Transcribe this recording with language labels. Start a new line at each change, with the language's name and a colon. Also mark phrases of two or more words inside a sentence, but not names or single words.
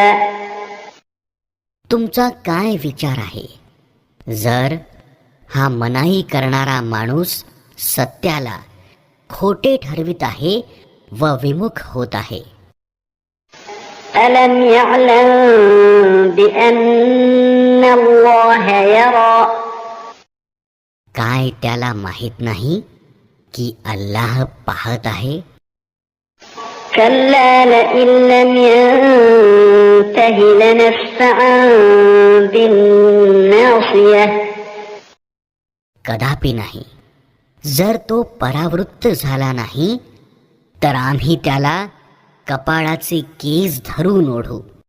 Marathi: तुमचा काय विचार आहे जर हा मनाई करणारा माणूस सत्याला खोटे ठरवित आहे व विमुख होत आहे.
Arabic: ألم يعلم بأن الله يرى.
Marathi: काय त्याला माहित नाही की अल्लाह पाहत आहे.
Arabic: كلا لئن لم ينته لنسفعا بالناصية.
Marathi: कदापि नाही, जर तो परावृत्त झाला नाही तर आम्ही त्याला कपाळाचे केस धरून ओढू.